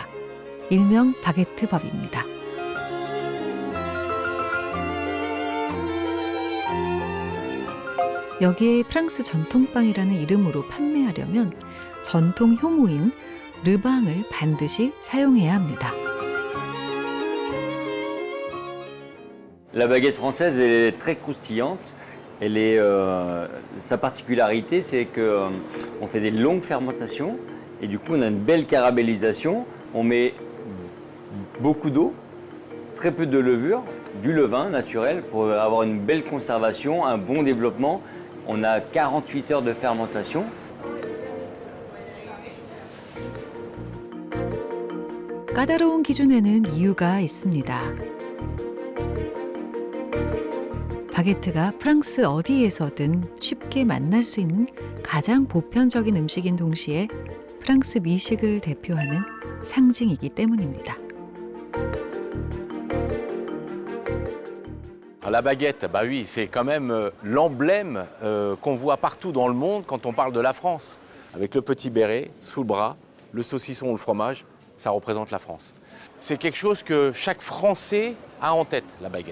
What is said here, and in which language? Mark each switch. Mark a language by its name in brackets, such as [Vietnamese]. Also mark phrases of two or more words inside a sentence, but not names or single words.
[Korean] 일명 바게트법입니다. 여기에 프랑스 전통빵이라는 이름으로 판매하려면 전통 효모인 르방을 반드시 사용해야 합니다. [French] La baguette française elle est très croustillante. Sa particularité, c'est qu'on fait des longues fermentations et du coup on a une belle caramélisation. On met beaucoup d'eau, très peu de levure, du levain naturel pour avoir une belle conservation, un bon développement. On a 48 heures de fermentation. [Korean] 까다로운 기준에는 이유가 있습니다. 바게트가 프랑스 어디에서든 쉽게 만날 수 있는 가장 보편적인 음식인 동시에 프랑스 미식을 대표하는 상징이기 때문입니다. [French] La baguette, bah oui, c'est quand même l'emblème qu'on voit partout dans le monde quand on parle de la France. Avec le petit béret sous le bras, le saucisson ou le fromage, ça représente la France. C'est quelque chose que chaque Français a en tête, la baguette.